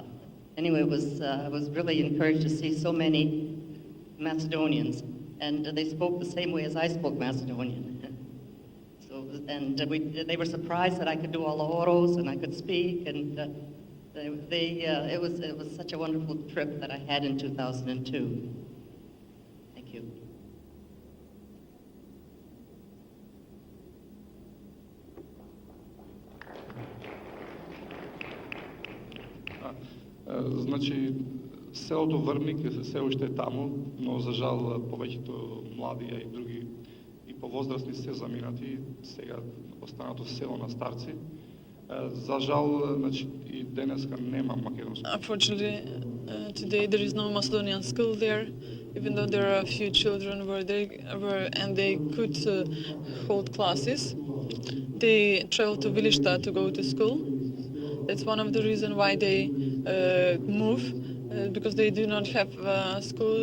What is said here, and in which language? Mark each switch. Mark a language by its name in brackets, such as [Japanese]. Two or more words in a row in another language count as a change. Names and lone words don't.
[English] Anyway, I was really encouraged to see so many Macedonians, and they spoke the same way as I spoke Macedonian. They were surprised that I could do all the oros and I could speak, and it was such a wonderful trip that I had in 2002. Thank you. [Macedonian] Значи, селото Врбник [Bulgarian] все още [Macedonian] е тамо, но за жал повечето млади и други и по-возрастни се заминати, сега останато село на старци. За жал, значи, и денеска нема македонско. [English] Unfortunately, today there is no Macedonian school there, even though there are a few children and they could hold classes. They travel to Vilishta to go to school. That's one of the reasons why they move, because they do not have school.